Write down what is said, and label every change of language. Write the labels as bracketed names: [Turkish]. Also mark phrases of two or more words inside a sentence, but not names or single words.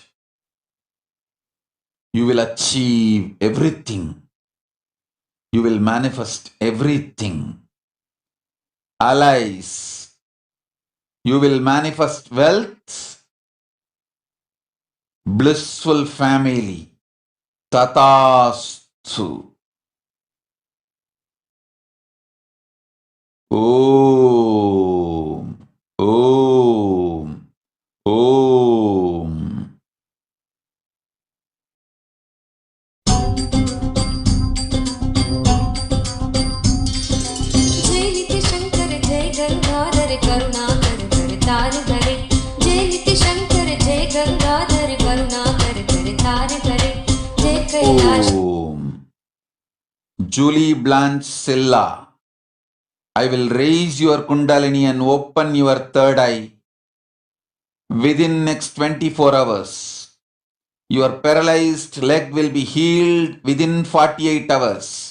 [English] You will achieve everything. You will manifest everything. Allies. You will manifest wealth, blissful family. Tathastu. Om. Om. Om. [Hindi] जय नित्य शंकर जय गंगाधर करुणाकर करतार करे जय नित्य शंकर जय गंगाधर करुणाकर करतार करे [English] Om. Julie Blanche Silla, I will raise your Kundalini and open your third eye within next 24 hours. Your paralyzed leg will be healed within 48 hours.